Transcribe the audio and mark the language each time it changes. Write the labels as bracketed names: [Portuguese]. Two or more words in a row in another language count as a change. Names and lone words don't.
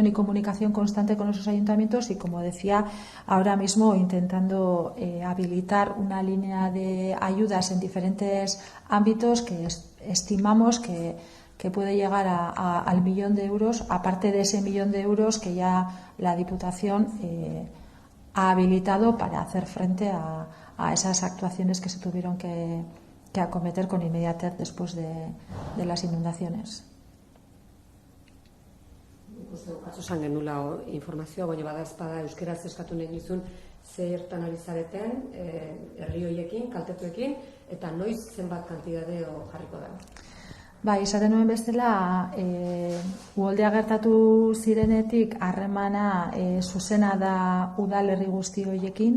[Spanish] y comunicación constante con esos ayuntamientos y, como decía, ahora mismo intentando habilitar una línea de ayudas en diferentes ámbitos que estimamos que puede llegar al 1 millón de euros, aparte de ese 1 millón de euros que ya la Diputación ha habilitado para hacer frente a esas actuaciones que se tuvieron que acometer con inmediatez después de las inundaciones. [Basque] Esan genula informazioa, baina badazpada euskeraz eskatu nahi nizun zertan ari zareten, herri horiekin, kaltetuekin, eta noiz zenbat kantidadeo jarriko da? Bai, esaten nuen bezala, uholdea gertatu zirenetik harremana zuzena da udalerri guzti horiekin.